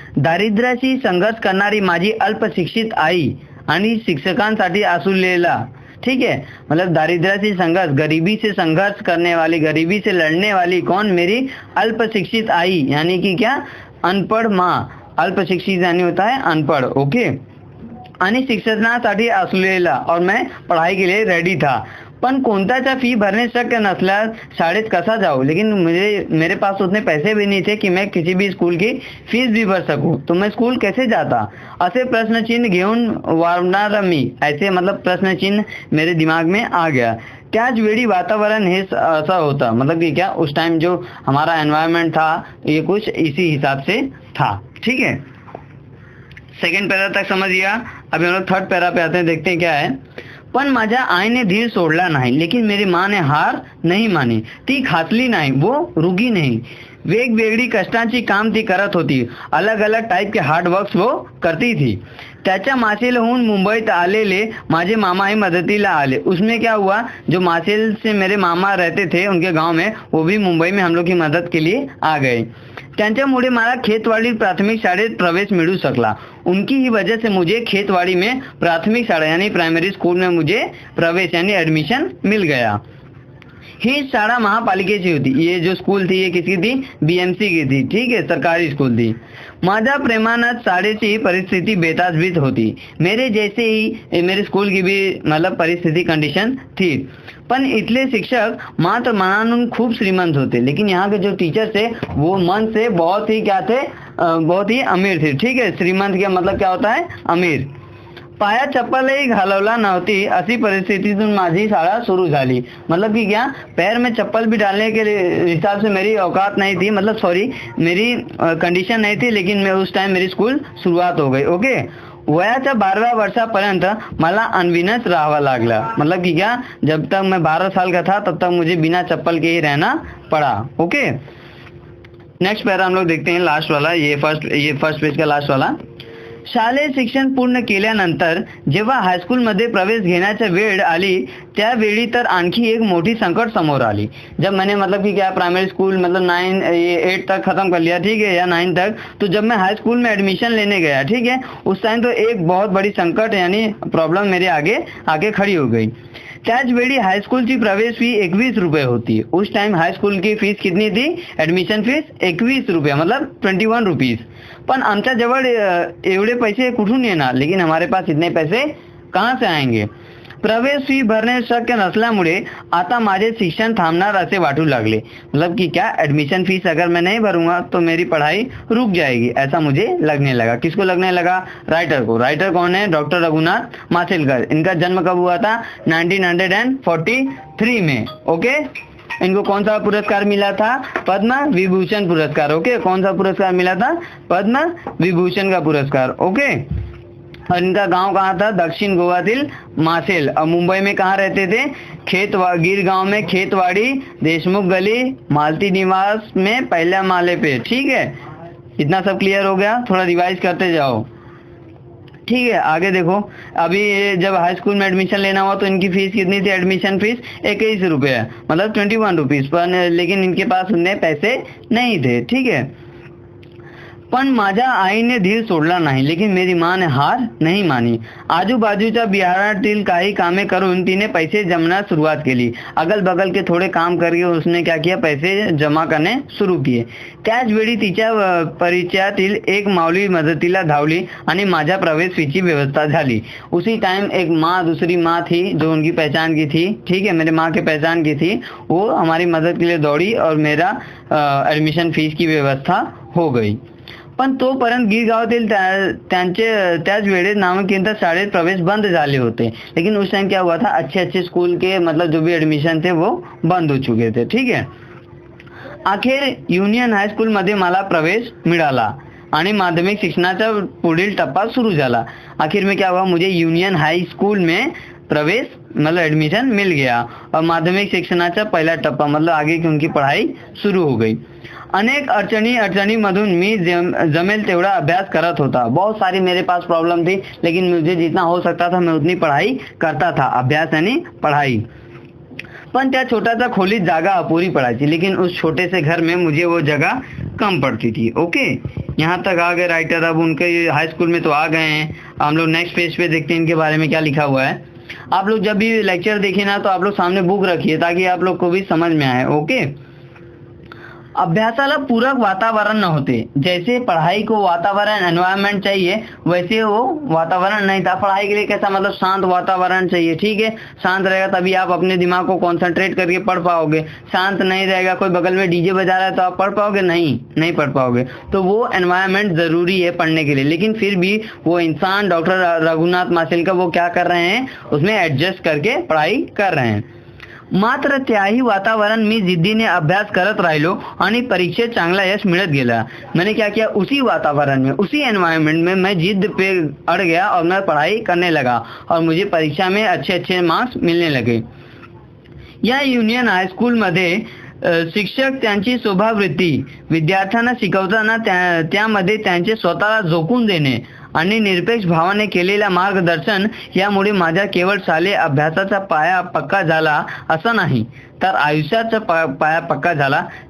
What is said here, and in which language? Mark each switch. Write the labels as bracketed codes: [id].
[mr] दारिद्र्याशी संघर्ष करणारी माझी अल्पशिक्षित आई आणि शिक्षकांसाठी असलेला, [hi] ठीक है, मतलब दारिद्र्याशी संघर्ष, गरीबी से संघर्ष करने वाली, गरीबी से लड़ने वाली कौन? मेरी अल्पशिक्षित आई, यानी कि क्या? अनपढ़ माँ। अल्पशिक्षित यानी होता है अनपढ़। [mr] ओके, आणि शिक्षणासाठी असलेला, [hi] और मैं पढ़ाई के लिए रेडी था, [mr] पण कोणताचा फी भरने शक्य नसल्यास शाळेत कसा जाऊँ? [hi] लेकिन मेरे पास उतने पैसे भी नहीं थे कि मैं किसी भी स्कूल की फीस भी भर सकूं, तो मैं स्कूल कैसे जाता? [mr] असे प्रश्न चिन्ह घेऊन वावरणारा मी, [hi] ऐसे मतलब प्रश्न चिन्ह मेरे दिमाग में आ गया। [mr] त्याच वेळी वातावरण हे [hi] ऐसा होता, मतलब कि क्या, उस टाइम जो हमारा एनवायरनमेंट था ये कुछ इसी हिसाब से था। ठीक है, सेकेंड पैरा तक समझ गया। अभी हम लोग थर्ड पैरा पे आते हैं, देखते हैं क्या है। [mr] पण माझ्या आईने धीर सोडला नाही, [hi] लेकिन मेरी माँ ने हार नहीं मानी. [mr] ती खाचली नाही, वो रुगी नाही. वेगवेगळी कष्टांची काम ती करत होती. [hi] अलग अलग टाइप के हार्ड वर्क्स वो करती थी. [mr] त्याच्या मासेलहून मुंबईत आलेले माझे मामा ही मदतीला आले. [hi] उसमें क्या हुआ, जो मासेल से मेरे मामा रहते थे उनके गांव में, वो भी मुंबई में हम लोग की मदद के लिए आ गए. [mr] त्यांच्यामुळे मला खेतवाड़ी प्राथमिक शाळेत प्रवेश मिळू सकला. [hi] उनकी ही वजह से मुझे खेतवाड़ी में प्राथमिक शाला यानी प्राइमरी स्कूल में मुझे प्रवेश यानी एडमिशन मिल गया. [mr] ही शाळा महापालिकेची होती. [hi] ये जो स्कूल थी ये किसकी थी, बीएमसी की थी. ठीक है, सरकारी स्कूल थी. [mr] माझ्या प्रेमानंद शाळेची परिस्थिती बेतासबीत होती. [hi] मेरे जैसे ही मेरे स्कूल की भी मतलब परिस्थिति कंडीशन थी. [mr] पण इथले शिक्षक मात्र मनानून खूप श्रीमंत होते, [hi] लेकिन यहाँ के जो टीचर थे वो मन से बहुत ही क्या थे, बहुत ही अमीर थे. ठीक है, श्रीमंत का मतलब क्या होता है, अमीर. [mr] पाया चप्पलही घालवला नव्हती अशी परिस्थितीतून माझी शाळा सुरू झाली. [hi] मतलब कि क्या, पैर में चप्पल भी डालने के हिसाब से मेरी औकात नहीं थी, मतलब सॉरी मेरी कंडीशन नहीं थी, लेकिन मैं उस टाइम मेरी स्कूल शुरुआत हो गई. ओके. [mr] वयाच्या 12व्या वर्षापर्यंत मला अनविनच राहावा लागला. [hi] मतलब कि क्या, जब तक मैं 12 साल का था तब तक मुझे बिना चप्पल के ही रहना पड़ा. ओके. नेक्स्ट पैरा हम लोग देखते हैं, लास्ट वाला, ये फर्स्ट पेज का लास्ट वाला. [mr] शालेय शिक्षण पूर्ण केल्यानंतर जेव्हा हाईस्कूलमध्ये प्रवेश घेण्याची वेळ आली, त्यावेळी तर आणखी एक मोठी संकट समोर आली. [hi] जब मैंने मतलब कि क्या प्राइमरी स्कूल मतलब 8 तक खत्म कर लिया, ठीक है, या 9 तक, तो जब मैं हाई स्कूल में एडमिशन लेने गया, ठीक है, उस टाइम तो एक बहुत बड़ी संकट यानी प्रॉब्लम मेरे आगे खड़ी हो गई. [mr] त्याच वेळी हाईस्कूलची प्रवेश फी 21 रुपये होती. [hi] उस टाइम हाई स्कूल की फीस कितनी थी, एडमिशन फीस 21 रुपये, मतलब 21 रुपीज. [mr] पण आमच्या जवळ एवढे पैसे कुठून येणार, [hi] लेकिन हमारे पास इतने पैसे कहाँ से आएंगे. [mr] प्रवेश फी भरणे शक्य नसल्यामुळे आता माझे शिक्षण थांबणार असे वाटू लागले. [hi] मतलब कि क्या, एडमिशन फीस अगर मैं नहीं भरूंगा तो मेरी पढ़ाई रुक जाएगी, ऐसा मुझे लगने लगा. किसको लगने लगा, राइटर को. राइटर कौन है, डॉक्टर रघुनाथ माशेलकर. इनका जन्म कब हुआ था, 1943 में. ओके. इनको कौन सा पुरस्कार मिला था, पद्म विभूषण पुरस्कार. ओके. कौन सा पुरस्कार मिला था, पद्म विभूषण का पुरस्कार. ओके. और इनका गांव कहाँ था, दक्षिण गोवातील मासेल. और मुंबई में कहाँ रहते थे, गिर गांव में खेतवाड़ी, देशमुख गली, मालती निवास में पहले माले पे. ठीक है, इतना सब क्लियर हो गया. थोड़ा रिवाइज करते जाओ. ठीक है, आगे देखो. अभी जब हाई स्कूल में एडमिशन लेना हुआ तो इनकी फीस कितनी थी, एडमिशन फीस 21 रुपये है, मतलब 21 रुपीज पर, लेकिन इनके पास उतने पैसे नहीं थे. ठीक है. [mr] पण माझ्या आईने धीर सोडला नाही, [hi] लेकिन मेरी माँ ने हार नहीं मानी. [mr] आजूबाजूच्या बिहारातील काही कामे करून तिने पैसे जमण्यास सुरुवात केली. [hi] अगल बगल के थोड़े काम करके उसने क्या किया, पैसे जमा करने सुरू किए. [mr] त्याच वेळी तिच्या परिचयातील एक माऊली मदतीला धावली आणि माझ्या प्रवेश फीची व्यवस्था झाली. [hi] उसी टाइम एक माँ, दूसरी माँ थी जो उनकी पहचान की थी. ठीक है, मेरे माँ के पहचान की थी, वो हमारी मदद के लिए दौड़ी और मेरा एडमिशन फीस की व्यवस्था हो गई. [mr] पण तोपर्यंत गिरगावातील त्याच वेळेस नामांकित शाळेत प्रवेश बंद झाले होते. [hi] लेकिन उस टाइम क्या हुआ था, अच्छे स्कूल के मतलब जो भी एडमिशन थे वो बंद हो चुके थे. ठीक है. [mr] अखेर युनियन हायस्कूल मध्ये मला प्रवेश मिळाला आणि माध्यमिक शिक्षणाचा पुढील टप्पा सुरू झाला. [hi] आखिर में क्या हुआ, मुझे यूनियन हाई स्कूल में प्रवेश मतलब एडमिशन मिल गया और माध्यमिक शिक्षणाचा पहला टप्पा मतलब आगे की उनकी पढ़ाई शुरू हो गई. [mr] अनेक अडचणीमधून मी जमेल तेवढा अभ्यास करत होता. [hi] बहुत सारी मेरे पास प्रॉब्लम थी, लेकिन मुझे जितना हो सकता था मैं उतनी पढ़ाई करता था. अभ्यास यानी पढ़ाई. [mr] पण त्या छोटा खोलीत जागा अपूरी पड़ाची, [hi] लेकिन उस छोटे से घर में मुझे वो जगह कम पड़ती थी. ओके. यहाँ तक आ गए राइटर. अब उनके हाई स्कूल में तो आ गए हैं. हम लोग नेक्स्ट पेज पे देखते हैं इनके बारे में क्या लिखा हुआ है. आप लोग जब भी लेक्चर देखें ना तो आप लोग सामने बुक रखिए ताकि आप लोग को भी समझ में आए. ओके. [mr] अभ्यासाला पूरक वातावरण न होते. [hi] जैसे पढ़ाई को वातावरण एनवायरनमेंट चाहिए, वैसे वो वातावरण नहीं था. पढ़ाई के लिए कैसा, मतलब शांत वातावरण चाहिए. ठीक है, शांत रहेगा तभी आप अपने दिमाग को कंसंट्रेट करके पढ़ पाओगे. शांत नहीं रहेगा, कोई बगल में डीजे बजा रहा है तो आप पढ़ पाओगे, नहीं पढ़ पाओगे. तो वो एनवायरनमेंट जरूरी है पढ़ने के लिए. लेकिन फिर भी वो इंसान डॉक्टर रघुनाथ माशेलकर वो क्या कर रहे हैं, उसमें एडजस्ट करके पढ़ाई कर रहे हैं. [mr] मात्र त्याही वातावरण मी जिद्दीने अभ्यास करत राहिलो आणि परीक्षेत चांगला यश मिलत गया। [hi] मैंने क्या किया, उसी वातावरण में, उसी एनवायरनमेंट में मैं जिद पे अड़ गया और मैं पढ़ाई करने लगा और मुझे परीक्षा में अच्छे अच्छे मार्क्स मिलने लगे। [mr] या युनियन हायस्कूलमध्ये शिक्षक त्यांची स्वभाववृत्ती विद्यार्थ्यांना शिकवताना त्यामध्ये त्यांचे स्वतःला झोकून देणे आणि निरपेक्ष भावाने केलेला मार्गदर्शन यामुळे माझ्या केवळ शालेय अभ्यासाचा पाया पक्का झाला असं नाही, तर आयुष्याचा पाया पक्का झाला।